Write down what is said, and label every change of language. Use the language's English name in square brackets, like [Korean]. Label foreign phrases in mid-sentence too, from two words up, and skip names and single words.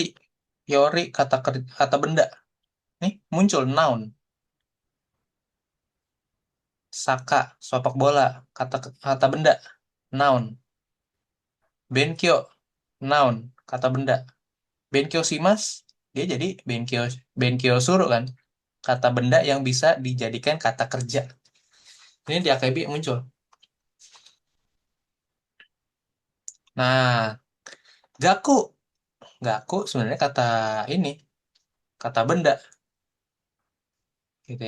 [Indonesian] Teori kata benda. Nih, muncul noun. Saka, sepak bola. Kata benda. Noun. Benkyo. Noun. Kata benda. [Japanese] 勉強します. [Indonesian] Dia jadi [Japanese] 勉強、勉強する [Indonesian] kan. Kata benda yang bisa dijadikan kata kerja. Ini di AKB muncul. Nah, gaku. Gaku sebenarnya kata ini. Kata benda. Gitu ya.